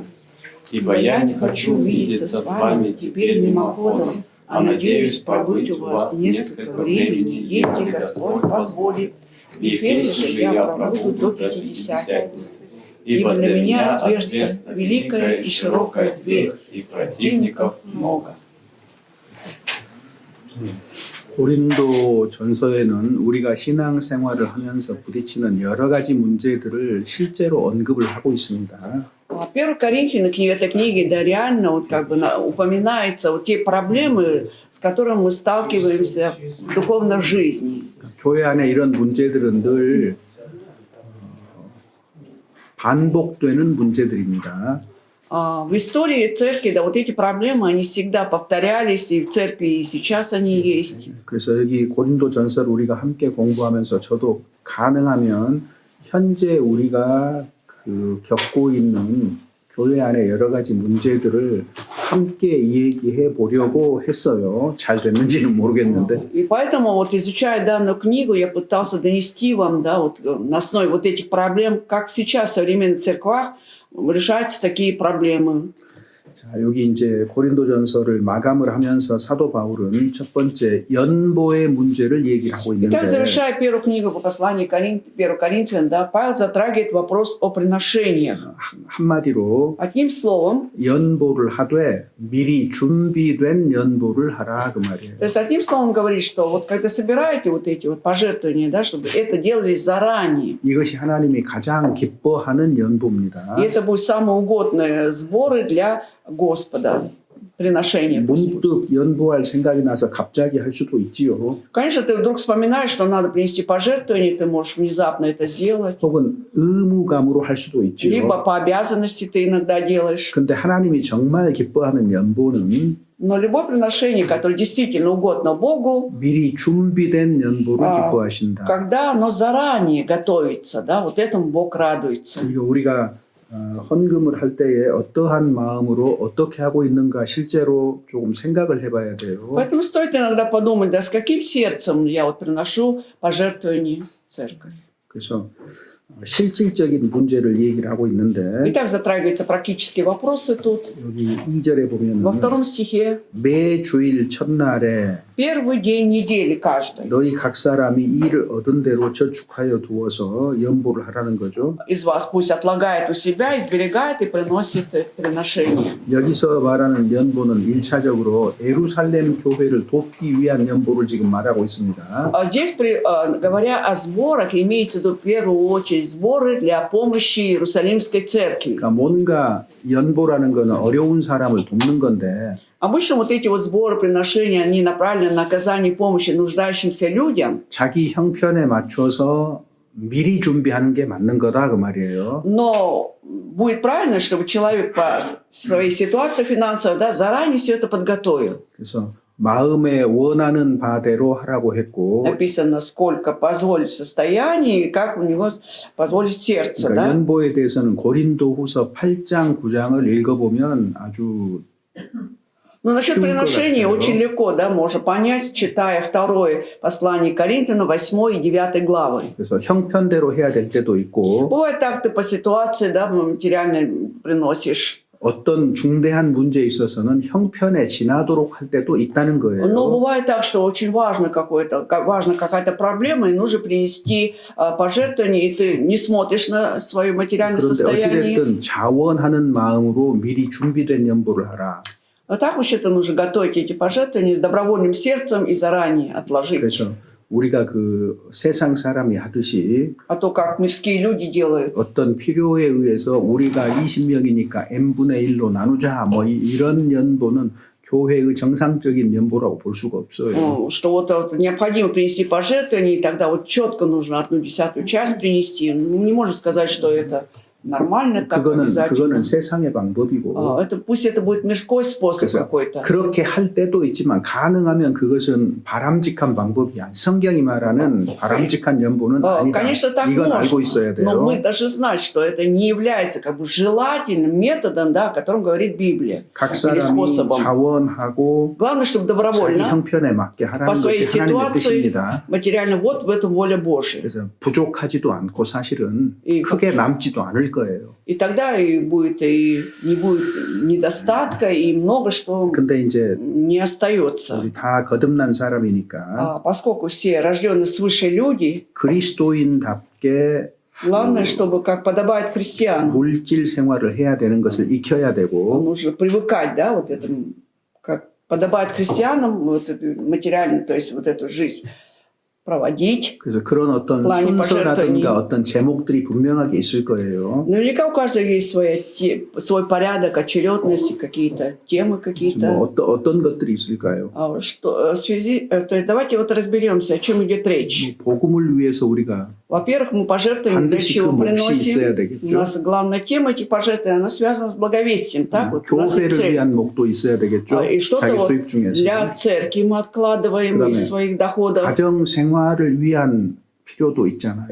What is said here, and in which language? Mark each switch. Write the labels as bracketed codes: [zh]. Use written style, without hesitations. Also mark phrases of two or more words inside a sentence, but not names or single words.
[ru] Ибо я не хочу видеться с вами теперь мимоходом, а надеюсь пробыть у вас несколько времени, если Господь позволит. В Ефесе же я пробуду до Пятидесятницы. Ибо для меня отверстие великая и широкая дверь, и противников много. [ko] 고린도 전서에는 우리가 신앙생활을 하면서 부딪히는 여러 가지 문제들을 실제로 언급을 하고 있습니다. [ru] 1 Коринфянам, в этой книге, да, реально вот как бы упоминаются вот те проблемы, с которыми мы сталкиваемся в духовной жизни. [ko] 교회 안에 이런 문제들은 늘 반복되는 문제들입니다. [ru] В истории церкви, да, вот эти проблемы, они всегда повторялись, и в церкви, и сейчас они есть. [ko] 그래서 여기 고린도 전서를 우리가 함께 공부하면서 저도 가능하면 현재 우리가 겪고 있는 교회 안에 여러 가지 문제들을 함께 얘기해 보려고 했어요. 잘 됐는지는 모르겠는데. [ru] И поэтому, вот изучая данную книгу, я пытался донести вам, да, вот на основе вот этих проблем, как сейчас в современных церквах решаются такие проблемы. [ko] 자, 여기 이제 고린도전서를 마감을 하면서 사도 바울은 첫 번째 연보의 문제를 얘기하고 있는데. [ru] Итак, завершая первую книгу по посланию 1 Коринфянам, да, Павел затрагивает вопрос о приношениях. [ko] 한마디로 [ru] Одним словом, [ko] 연보를 하되 미리 준비된 연보를 하라 그 말이에요. [ru] то есть одним словом говорит, что вот когда собираете вот эти вот пожертвования, да, чтобы это делались заранее. [ko] 이것이 하나님이 가장 기뻐하는 연보입니다. [ru] И это будут самые угодные сборы для Господа, приношения. [ko] 문득 연보할 생각이 나서 갑자기 할 수도 있지요. [ru] Конечно, ты вдруг вспоминаешь, что надо принести пожертвование, ты можешь внезапно это сделать. [ko] 혹은 의무감으로 할 수도 있지요. [ru] Либо по обязанности ты иногда делаешь. [ko] 근데 하나님이 정말 기뻐하는 연보는 [ru] Но любое приношение, которое действительно угодно Богу, [ko] 미리 준비된 연보를 기뻐하신다. [ru] когда оно заранее готовится, да, вот этому Бог радуется. [ko] 이거 우리가 헌금을 할 때에 어떠한 마음으로 어떻게 하고 있는가 실제로 조금 생각을 해봐야 돼요. [ru] Поэтому стоит иногда подумать, да, с каким сердцем я вот приношу пожертвование в церковь. [ko] 그래서 실질적인 문제를 얘기를 하고 있는데 [ru] Итак, затрагиваются практические вопросы тут. [ko] 여기 2절에 보면 [ru] Во втором стихе. [ko] 매 주일 첫날에 [ru] Первый день недели каждый [ko] 너희 각 사람이 일을 얻은 대로 저축하여 두어서 연보를 하라는 거죠. [ru] из вас пусть отлагает у себя, изберегает и приносит приношение. [ko] 여기서 말하는 연보는 1차적으로 예루살렘 교회를 돕기 위한 연보를 지금 말하고 있습니다. [ru] Здесь, говоря о сборах, имеется в виду в первую очередь сборы для помощи Иерусалимской церкви. [ko] 그러니까 뭔가 연보라는 거는 어려운 사람을 돕는 건데 [ru] Обычно вот эти вот сборы, приношения, они направлены на оказание помощи нуждающимся людям, [ko] 자기 형편에 맞춰서 미리 준비하는 게 맞는 거다 그 말이에요. [ru] но будет правильно, чтобы человек по своей ситуации финансовой, да, заранее все это подготовил. [ko] 그래서 마음에 원하는 바대로 하라고 했고 [ru] Написано, сколько позволит состояние и как у него позволит сердце. [ko] 그러니까 [ru] Да? [ko] 연보에 대해서는 고린도후서 8장 9장을 읽어보면 아주 [ru] Но насчет Чего приношения такого? очень легко, да, можно понять, читая второе послание Коринфянам, 8 и 9 главы. [ko] 그래서 형편대로 해야 될 때도 있고 [ru] Бывает так, ты по ситуации, да, материально приносишь. [ko] 어떤 중대한 문제에 있어서는 형편에 지나도록 할 때도 있다는 [ru] Но [ko] 거예요. [ru] бывает так, что очень важна какая-то проблема, и нужно принести пожертвование, и ты не смотришь на свое материальное [ko] 그런데 [ru] состояние. [ko] 어찌됐든 자원하는 마음으로 미리 준비된 연보를 하라. [ru] А так вообще-то нужно готовить эти пожертвования с добровольным сердцем и заранее отложить. [ko] 그래서 우리가 그 세상 사람이 하듯이 [ru] А то, как мирские люди делают. [ko] 어떤 필요에 의해서 우리가 20명이니까 n분의 1로 나누자 뭐 이런 연보는 교회의 정상적인 연보라고 볼 수가 없어요. [ru] Что вот необходимо принести пожертвование, и тогда вот четко нужно 1/10 часть принести. Не можно сказать, что это нормально, так [ko] 그거는 [ru] обязательно. [ko] 세상의 방법이고 [ru] Пусть это будет мирской способ [ko] 그래서 [ru] какой-то. [ko] 그렇게 할 때도 있지만 가능하면 그것은 바람직한 방법이야. 성경이 말하는 바람직한 연보는 아니다. [ru] Конечно, так [ko] 이건 알고 [ru] можно, [ko] 있어야 [ru] но [ko] 돼요. [ru] мы должны знать, что это не является как бы желательным методом, да, о котором говорит Библия, [ko] 각 [ru] или [ko] 사람이 [ru] способом. [ko] 자원하고 [ru] Главное, чтобы [ko] 자기 [ru] добровольно, [ko] 형편에 맞게 [ru] по [ko] 하라는 [ru] своей [ko] 것이 하나님의 [ru] ситуации, [ko] 뜻입니다. [ru] материально, вот в этом воля Божья. [ko] 그래서 부족하지도 않고 사실은 [ru] И, [ko] 크게 남지도 않을 거예요. [ru] и тогда и будет, и не будет недостатка, и много что [ko] 근데 이제 [ru] не остается. [ko] 우리 다 거듭난 사람이니까 [ru] Поскольку все рожденные свыше люди, [ko] 그리스도인답게 [ru] главное, чтобы, как подобает христианам, [ko] 물질 생활을 해야 되는 것을 익혀야 되고 [ru] нужно привыкать, да, вот этому, как подобает христианам, вот эту материальную, то есть вот эту жизнь проводить. [ko] 그래서 그런 어떤 [ru] плане пожертвований. [ko] 순서라든가 어떤 제목들이 분명하게 있을 거예요. [ru] Наверняка у каждого есть свой порядок, очередность, какие-то темы [ko] 뭐 [ru] какие-то. [ko] 어떤 것들이 있을까요? [ru] В связи, то есть давайте вот разберемся, о чем идет речь. [ko] 복음을 위해서 우리가 [ru] Во-первых, мы пожертвуем, для [ko] 반드시 그 [ru] чего [ko] 몫이 있어야 [ru] приносим. У [ko] 되겠죠. [ru] нас главная тема этих пожертвований, она связана с благовестием. Так? Вот у нас и [ko] 교회를 [ru] цель. [ko] 위한 목도 있어야 되겠죠. [ru] И что-то [ko] 자기 [ru] вот [ko] 수입 중에서 [ru] для церкви мы откладываем [ko] 그다음에 [ru] из своих доходов. [ko] 가정 생활을 위한 필요도 있잖아요.